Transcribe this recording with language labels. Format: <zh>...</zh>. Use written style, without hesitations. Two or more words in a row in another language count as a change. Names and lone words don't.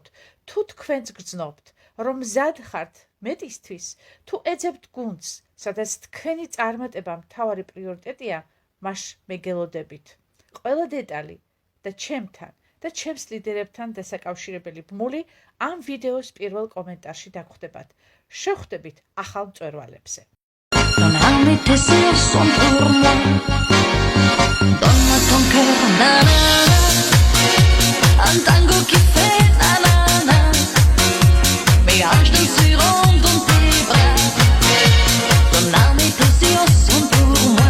<ka>თუ თქვენც გრძნობთ, რომ მზად ხართ მეტისთვის, თუ ეძებთ გუნდს, სადაც თქვენი წარმატება მთავარი პრიორიტეტია, მას მეგელოდებით. ყველა დეტალი და ჩემთან და ჩემს ლიდერებთან დასაკავშირებელი ბმული ამ ვიდეოს პირველ კომენტარში დაგხვდებათ. შევხვდებით ახალ მწვერვალებზე.</ka> <fr>Ton âme et tes yeux sont pour moi. Donne-moi ton cœur, nanana. Un tango qui fait nanana, mes hanches danseront dans tes bras. Ton âme et tes yeux sont pour moi.</fr>